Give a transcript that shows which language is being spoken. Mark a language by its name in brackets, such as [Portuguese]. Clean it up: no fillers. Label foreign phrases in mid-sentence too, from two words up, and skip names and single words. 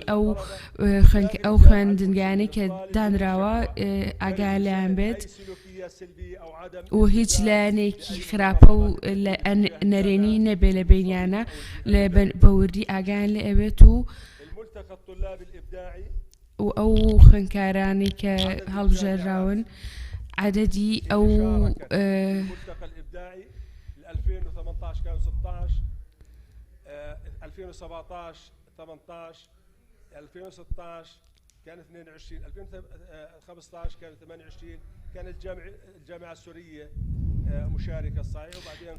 [Central Kurdish] ئەو خوێندنگانەی کە دانراوە ئاگایان لەیان بێت و هیچ لایەنێکی خراپە و نەرێنی نەبێ لە بینیانە بەوردی ئاگایان لێ ئەبێت و ئەو خوێنکارانی کە هەڵبژێراون [Arabic] عددي أو الملتقى الإبداعي 2018 كانوا 16 2017 18 2016 كان 22 2015 كان 28 كانت الجامعة السورية مشاركة صحيح وبعدين